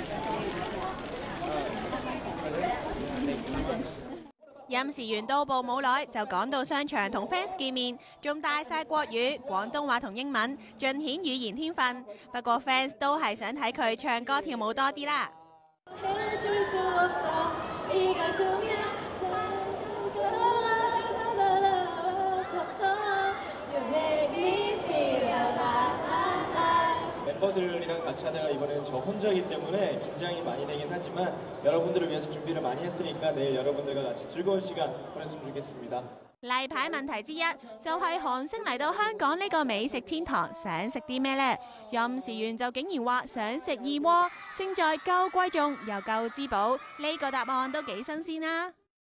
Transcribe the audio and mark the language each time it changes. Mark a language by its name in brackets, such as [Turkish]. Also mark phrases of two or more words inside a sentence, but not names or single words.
[Cantonese] 任時完到埗冇耐就趕到商場同 fans 見面，仲帶晒國語、廣東話同英文，盡顯語言天分。不過 fans 都係想睇佢唱歌跳舞多啲啦。 [Korean] 멤버들이랑 같이 하다가 이번에는 저 혼자이기 때문에 긴장이 많이 되긴 하지만 여러분들을 위해서 준비를 많이 했으니까 내일 여러분들과 같이 즐거운 시간 보냈으면 좋겠습니다. [Cantonese] 例牌問題之一就係韓星嚟到香港呢個美食天堂，想食啲咩呢？任時完就竟然話想食燕窩，勝在夠貴重又夠滋補，呢個答案都幾新鮮啦！